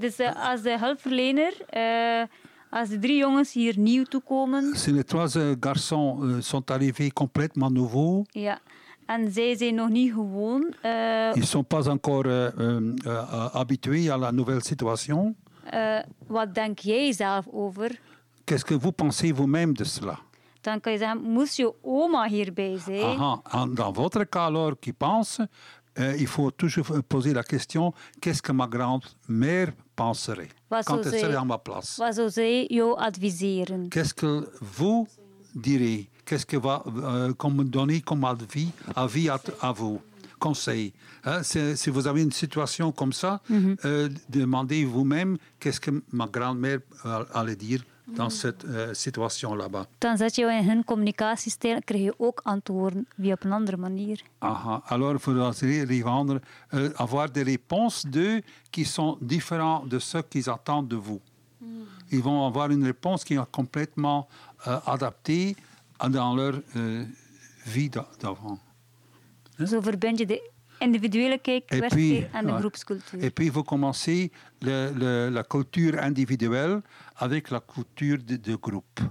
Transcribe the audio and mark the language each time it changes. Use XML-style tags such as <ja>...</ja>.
<nl>Dus als de hulpverlener, als de drie jongens hier nieuw toekomen.</nl> <fr>Si les trois garçons sont arrivés complètement nouveaux.</fr> <nl>Ja.</nl> <en>Yeah.</en> <nl>En zij zijn nog niet gewoon.</nl> <fr>Ils sont pas encore habitués à la nouvelle situation.</fr> <nl>Wat denk jij zelf over?</nl> <fr>Qu'est-ce que vous pensez vous-même de cela?</fr> <nl>Dan kan je zeggen, moest je oma hierbij zijn? Aha.</nl> <fr>Dans votre cas, alors, qui pense, il faut toujours poser la question, qu'est-ce que ma grand-mère penserait? Quand elle serait à ma place?</fr> <nl>Wat zou zij jou adviseren?</nl> <fr>Qu'est-ce que vous direz? Qu'est-ce que va comme donner comme avis à vous? Conseil. Hein? Si vous avez une situation comme ça, mm-hmm. Demandez vous-même qu'est-ce que ma grand-mère allait dire dans cette situation là-bas.</fr> <nl>Dan zet je in hun communicatiesysteem, krijg je ook antwoorden via een andere manier. Aha.</nl> <fr>Alors, vous allez avoir des réponses d'eux qui sont différentes de ce qu'ils attendent de vous. Mm. Ils vont avoir une réponse qui est complètement adaptée dans leur vie d'avant.</fr> <nl>Zo verbind je de individuele kijk en de groepscultuur.</nl> <fr>Et puis, vous commencez la culture individuelle avec la culture de groupe.</fr>